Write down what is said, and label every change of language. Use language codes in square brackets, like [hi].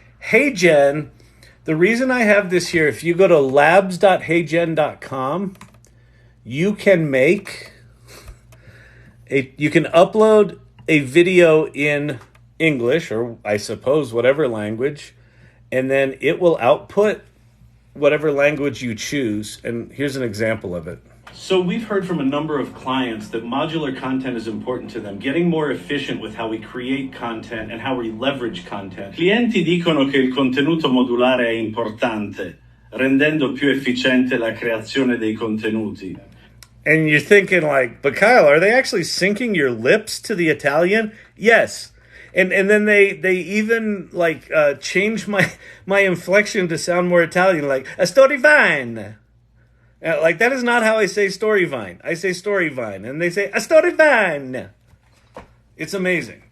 [en] HeyGen, the reason I have this here, if you go to labs.heygen.com, you can upload a video in English, or I suppose whatever language, and then it will output whatever language you choose. And here's an example of it. So we've heard from a number of clients that modular content is important to them, getting more efficient with how we create content and how we leverage content. [it] Clienti dicono che il contenuto modulare è importante, rendendo più efficiente la creazione dei contenuti. [en] And you're thinking like, but Kyle, are they actually syncing your lips to the Italian? Yes. And then they even like change my inflection to sound more Italian, like a story vine. Like that is not how I say story vine. I say story vine, and they say a story vine. It's amazing.